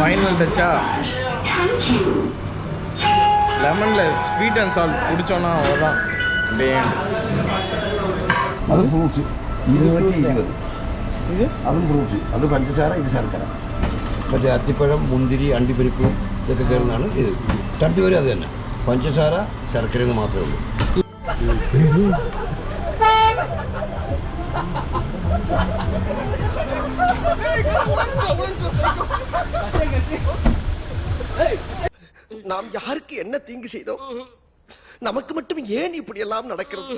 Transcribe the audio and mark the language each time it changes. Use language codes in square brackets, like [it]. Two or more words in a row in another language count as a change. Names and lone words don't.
[en] final touchஆ [ta] லெமனில் [en] sweet and salt [ta] குடித்தோன்னா அவ்வளோதான் அப்படியே [ml] അത് ഫ്രൂട്ട്സ് 220 [ta] இது [ml] അതും ഫ്രൂട്ട്സ് അത് പഞ്ചസാര ഇത് ശർക്കര മറ്റേ അത്തിപ്പഴം മുന്തിരി അണ്ടിപ്പരിപ്പ് ഇതൊക്കെ കയറുന്നതാണ് ഇത് രണ്ടുപേരും അത് തന്നെ പഞ്ചസാര ശർക്കര എന്ന് മാത്രമേ ഉള്ളൂ [ta] நாம் யாருக்கு என்ன தீங்கு செய்தோம் நமக்கு மட்டும் ஏன் இப்படி எல்லாம் நடக்கிறது